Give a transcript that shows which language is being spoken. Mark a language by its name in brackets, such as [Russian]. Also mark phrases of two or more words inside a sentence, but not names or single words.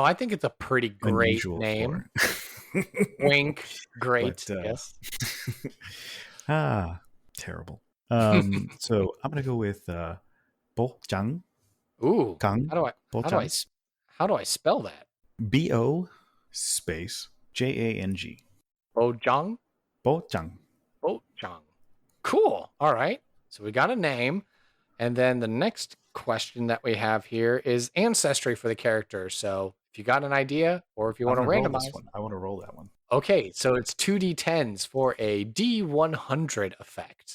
[English] I think it's a pretty great name. Wink. Great. But, yes. terrible. So I'm gonna go with Bo Jang. Ooh, Kang. how do I Bo how do I Jang. s- how do I spell that? BO space JANG. Bo Jang? Bo Jang. Bo Jang. Cool. All right. So we got a name. And then the next question that we have here is ancestry for the character. So if you got an idea or if you I'm want to gonna roll this randomize. one. I want to roll that one. Okay, so it's 2d10s for a D100 effect.